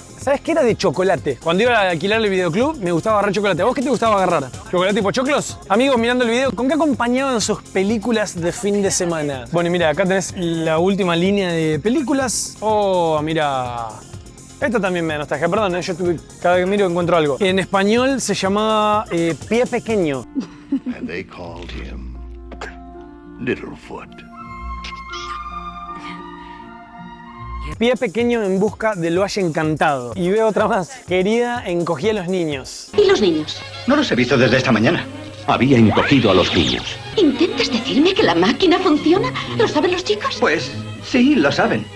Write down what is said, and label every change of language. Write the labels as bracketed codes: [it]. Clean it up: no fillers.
[es] ¿Sabes qué era de chocolate? Cuando iba a alquilar el videoclub, me gustaba agarrar chocolate. ¿A vos qué te gustaba agarrar? ¿Chocolate y pochoclos? Amigos, mirando el video, ¿con qué acompañaban sus películas de fin de semana? Bueno, y mira, acá tenés la última línea de películas. Oh, mira... Esta también me da nostalgia, perdón, yo cada vez que miro encuentro algo. En español se llamaba Pie Pequeño. [en] And they called him Littlefoot. [es] Pie Pequeño en busca de lo haya encantado. Y veo otra más. Querida, encogí a los niños. ¿Y los niños? No los he visto desde esta mañana. Había encogido a los niños. ¿Intentas decirme que la máquina funciona? ¿Lo saben los chicos? Pues sí, lo saben.